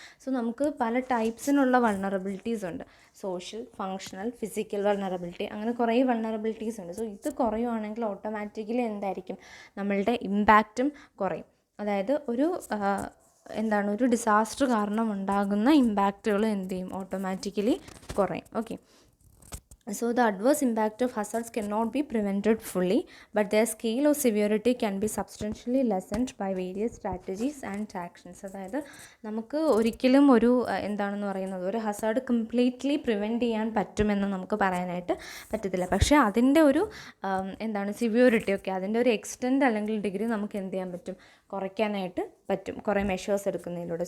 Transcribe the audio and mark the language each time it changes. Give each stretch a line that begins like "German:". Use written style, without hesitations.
Malayalam: So നമുക്ക് പല ടൈപ്സിനുള്ള vulnerabilities ഉണ്ട്, സോഷ്യൽ, ഫങ്ഷണൽ, ഫിസിക്കൽ വൾണറബിലിറ്റി, അങ്ങനെ കുറേ വൾണറബിലിറ്റീസ് ഉണ്ട്. സോ ഇത് കുറയുവാണെങ്കിൽ ഓട്ടോമാറ്റിക്കലി എന്തായിരിക്കും, നമ്മളുടെ ഇമ്പാക്റ്റും കുറയും. അതായത് ഒരു എന്താണ്, ഒരു ഡിസാസ്റ്റർ കാരണം ഉണ്ടാകുന്ന ഇമ്പാക്റ്റുകൾ എന്ത് ചെയ്യും, ഓട്ടോമാറ്റിക്കലി കുറയും.
English: Okay, so the adverse impact of hazards cannot be prevented fully, but their scale or severity can be substantially lessened by various strategies and actions.
Malayalam: അതായത് നമുക്ക് ഒരിക്കലും ഒരു എന്താണെന്ന് പറയുന്നത്, ഒരു ഹസാർഡ് കംപ്ലീറ്റ്ലി പ്രിവെൻറ്റ് ചെയ്യാൻ പറ്റുമെന്ന് നമുക്ക് പറയാനായിട്ട് പറ്റത്തില്ല. പക്ഷേ അതിൻ്റെ ഒരു എന്താണ് സിവിയോറിറ്റി, ഒക്കെ അതിൻ്റെ ഒരു എക്സ്റ്റെൻറ്റ് അല്ലെങ്കിൽ ഡിഗ്രി നമുക്ക് എന്ത് ചെയ്യാൻ പറ്റും, കുറയ്ക്കാനായിട്ട് പറ്റും കുറേ മെഷേഴ്സ് എടുക്കുന്നതിലൂടെ.